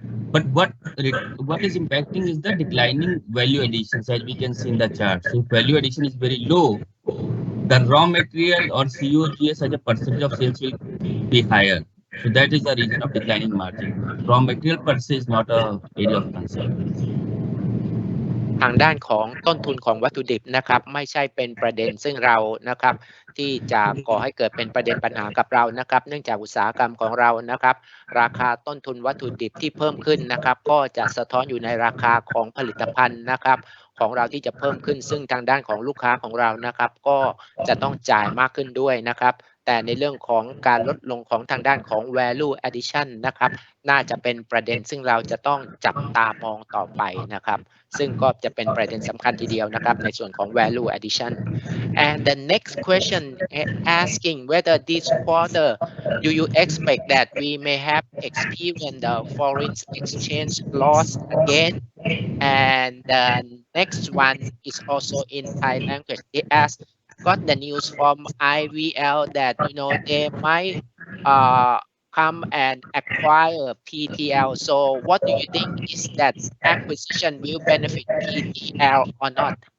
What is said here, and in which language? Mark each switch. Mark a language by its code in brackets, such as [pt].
[en] But what is impacting is the declining value additions, as we can see in the chart. So if value addition is very low, the raw material or COGS as a percentage of sales will be higher. So that is the reason of declining margin. Raw material per se is not a area of concern. [th] ทางด้านของต้นทุนของวัตถุดิบนะครับไม่ใช่เป็นประเด็นซึ่งเรานะครับที่จะก่อให้เกิดเป็นประเด็นปัญหากับเรานะครับเนื่องจากอุตสาหกรรมของเรานะครับราคาต้นทุนวัตถุดิบที่เพิ่มขึ้นนะครับก็จะสะท้อนอยู่ในราคาของผลิตภัณฑ์นะครับของเราที่จะเพิ่มขึ้นซึ่งทางด้านของลูกค้าของเรานะครับก็ จะต้องจ่ายมากขึ้นด้วยนะครับแต่ในเรื่องของการลดลงของทางด้านของ value addition นะครับน่าจะเป็นประเด็นซึ่งเราจะต้องจับตามองต่อไปนะครับซึ่งก็จะเป็นประเด็นสำคัญทีเดียวนะครับในส่วนของ value addition [en] and the next question asking whether this quarter do you expect that we may have experienced the foreign exchange loss again And the next one is also in Thai language. They asked, got the news from IVL that they might come and acquire PTL. So what do you think, is that acquisition will benefit PTL or not?